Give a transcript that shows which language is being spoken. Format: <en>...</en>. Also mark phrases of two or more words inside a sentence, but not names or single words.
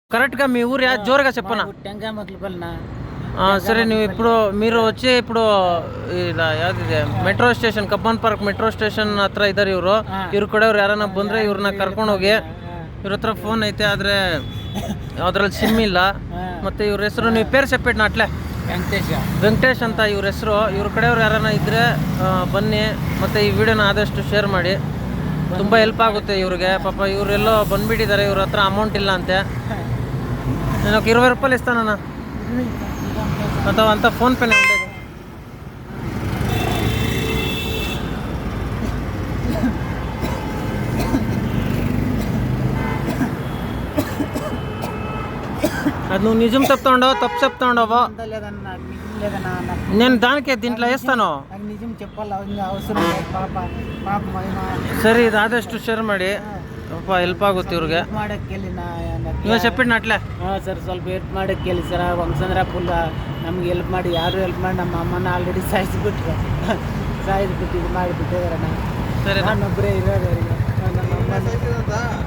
<te>కరెక్ట్గా మీ ఊరు జోరుగా చెప్పనా? సరే నువ్వు ఇప్పుడు మీరు వచ్చి ఇప్పుడు</te> <kn>ಇಲ್ಲ ಯಾವ್ದಿದೆ ಮೆಟ್ರೋ ಸ್ಟೇಷನ್ ಕಬ್ಬನ್ ಪಾರ್ಕ್ ಮೆಟ್ರೋ ಸ್ಟೇಷನ್ ಹತ್ರ ಇದ್ದಾರೆ ಇವ್ರು ಕೂಡ ಯಾರನ್ನ ಬಂದರೆ ಇವ್ರನ್ನ ಕರ್ಕೊಂಡು ಹೋಗಿ. ಇವ್ರ ಹತ್ರ ಫೋನ್ ಐತೆ ಆದರೆ ಅದ್ರಲ್ಲಿ ಸಿಮ್ ಇಲ್ಲ. ಮತ್ತು ಇವ್ರ ಹೆಸರು ನೀವು</kn> <te>పేరు సెప్పిట్న అట్లె</te> <kn>ವೆಂಕಟೇಶ್ ಅಂತ ಇವ್ರ ಹೆಸರು. ಇವ್ರ ಕಡೆಯವ್ರು ಯಾರನ್ನ ಇದ್ದರೆ ಬನ್ನಿ. ಮತ್ತು ಈ ವಿಡಿಯೋನ ಆದಷ್ಟು ಶೇರ್ ಮಾಡಿ, ತುಂಬ ಹೆಲ್ಪ್ ಆಗುತ್ತೆ ಇವ್ರಿಗೆ. ಪಾಪ ಇವರೆಲ್ಲೋ ಬಂದುಬಿಟ್ಟಿದ್ದಾರೆ, ಇವ್ರ ಹತ್ರ ಅಮೌಂಟ್ ಇಲ್ಲ ಅಂತೆ.</kn> <te>నేను ఒక 20 రూపాయలు ఇస్తానన్నా అంత ఫోన్పేనే ఉండేది. అది నువ్వు నిజం చెప్తా ఉండవు, తప్పు చెప్తా ఉండవు. నేను దానికే దీంట్లో వేస్తాను. సరే ఇది</te> <kn>ಆದಷ್ಟು ಶೇರ್ ಮಾಡಿ, ಸ್ವಲ್ಪ ಹೆಲ್ಪ್ ಆಗುತ್ತೆ ಇವ್ರಿಗೆ.</kn> <te>నీవు సెప్పిడ్న అట్లె</te> <kn>ಸರ್ ಸ್ವಲ್ಪ ಹೆಲ್ಪ್ ಮಾಡಕ್ಕೆ ಕೇಳಿ ಸರ್. ಫಂಕ್ಷನ್ರ ಫುಲ್ ನಮ್ಗೆ ಹೆಲ್ಪ್ ಮಾಡಿ, ಯಾರು ಹೆಲ್ಪ್ ಮಾಡಿ ನಮ್ಮ ಅಮ್ಮನ ಆಲ್ರೆಡಿ ಸಾಯಿಸಿಬಿಟ್ಟು ಇದು ಮಾಡಿಬಿಟ್ಟಿದ್ದಾರೆ. ಸರಿ ನಾನೊಬ್ಬರೇ ಇರೋದು. ನಮ್ಮ ಅಮ್ಮ</kn>